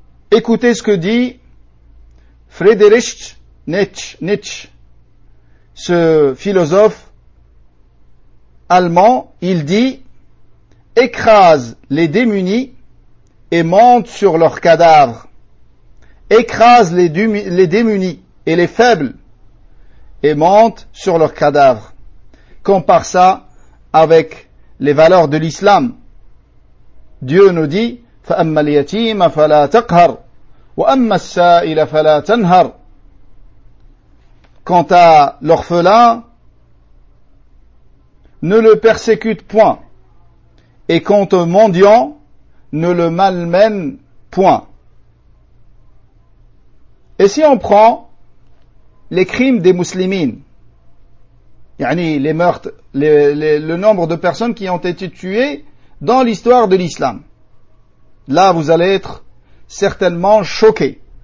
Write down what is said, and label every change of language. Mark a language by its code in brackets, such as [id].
[fr] Écoutez ce que dit Friedrich Nietzsche, ce philosophe allemand. Il dit: écrase les démunis et montent sur leurs cadavres, écrasent les démunis et les faibles, et montent sur leurs cadavres. Compare ça avec les valeurs de l'islam. Dieu nous dit, [ar] فَأَمَّا الْيَتِيمَ فَلَا تَقْهَرْ وَأَمَّا السَّائِلَ فَلَا تَنْهَرْ. [fr] Quant à l'orphelin, ne le persécute point, et quant au mendiant, ne le malmène point. Et si on prend les crimes des musulmans, yani les meurtres, le nombre de personnes qui ont été tuées dans l'histoire de l'islam, là vous allez être certainement choqués.